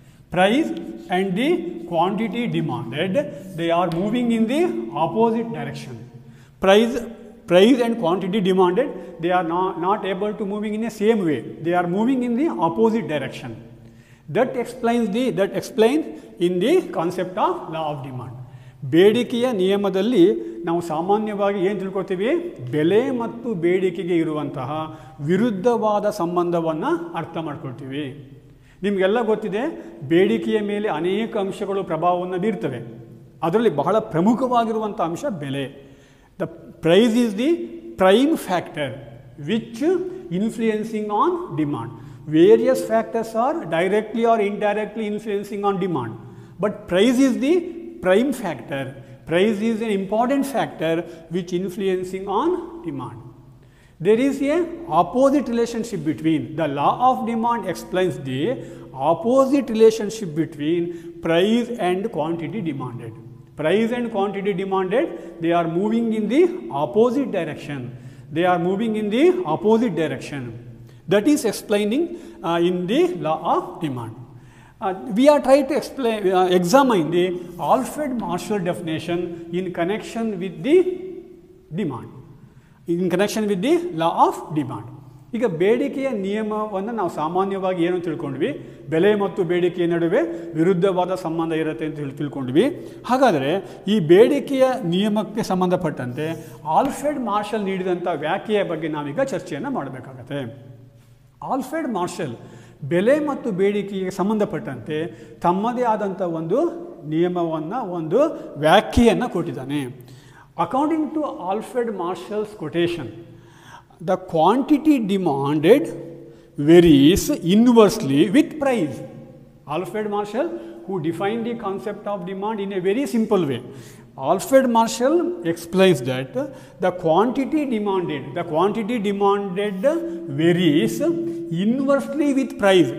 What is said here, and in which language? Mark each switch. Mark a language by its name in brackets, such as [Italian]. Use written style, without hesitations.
[English] Price and the quantity demanded, they are moving in the opposite direction. Price and quantity demanded, they are not able to moving in the same way. They are moving in the opposite direction. That explains in the concept of law of demand. [Kannada] ಬೇಡಿಕೆಯ ನಿಯಮದಲ್ಲಿ ನಾವು ಸಾಮಾನ್ಯವಾಗಿ ಏನು ತಿಳ್ಕೊಳ್ತೀವಿ? ಬೆಲೆ ಮತ್ತು ಬೇಡಿಕೆಗೆ ಇರುವಂತಹ ವಿರುದ್ಧವಾದ ಸಂಬಂಧವನ್ನು ಅರ್ಥ ಮಾಡ್ಕೊಳ್ತೀವಿ. ನಿಮಗೆಲ್ಲ ಗೊತ್ತಿದೆ, ಬೇಡಿಕೆಯ ಮೇಲೆ ಅನೇಕ ಅಂಶಗಳು ಪ್ರಭಾವವನ್ನು ಬೀರ್ತವೆ. ಅದರಲ್ಲಿ ಬಹಳ ಪ್ರಮುಖವಾಗಿರುವಂಥ ಅಂಶ ಬೆಲೆ. [English] The price is the prime factor which influencing on demand. Various factors are directly or indirectly influencing on demand, but price is the prime factor. Price is an important factor which influencing on demand. There is a opposite relationship between, the law of demand explains the opposite relationship between price and quantity demanded. Price and quantity demanded, they are moving in the opposite direction. They are moving in the opposite direction. That is explaining in the law of demand. We are trying to examine the Alfred-Marshall definition in connection with the demand, in connection with the law of demand. [Kannada] ಈಗ ಬೇಡಿಕೆಯ ನಿಯಮವನ್ನು ನಾವು ಸಾಮಾನ್ಯವಾಗಿ ಏನು ತಿಳ್ಕೊಂಡ್ವಿ, ಬೆಲೆ ಮತ್ತು ಬೇಡಿಕೆಯ ನಡುವೆ ವಿರುದ್ಧವಾದ ಸಂಬಂಧ ಇರುತ್ತೆ ಅಂತ ತಿಳ್ಕೊಂಡ್ವಿ. ಹಾಗಾದರೆ ಈ ಬೇಡಿಕೆಯ ನಿಯಮಕ್ಕೆ ಸಂಬಂಧಪಟ್ಟಂತೆ ಆಲ್ಫ್ರೆಡ್ ಮಾರ್ಷಲ್ ನೀಡಿದಂಥ ವ್ಯಾಖ್ಯೆಯ ಬಗ್ಗೆ ನಾವೀಗ ಚರ್ಚೆಯನ್ನು ಮಾಡಬೇಕಾಗತ್ತೆ. ಆಲ್ಫ್ರೆಡ್ ಮಾರ್ಷಲ್ ಬೆಲೆ ಮತ್ತು ಬೇಡಿಕೆಗೆ ಸಂಬಂಧಪಟ್ಟಂತೆ ತಮ್ಮದೇ ಆದಂಥ ಒಂದು ನಿಯಮವನ್ನು, ಒಂದು ವ್ಯಾಖ್ಯೆಯನ್ನು ಕೊಟ್ಟಿದ್ದಾನೆ. [English] According to Alfred Marshall's quotation, the quantity demanded varies inversely with price. Alfred Marshall, who defined the concept of demand in a very simple way. Alfred Marshall explains that the quantity demanded varies inversely with price.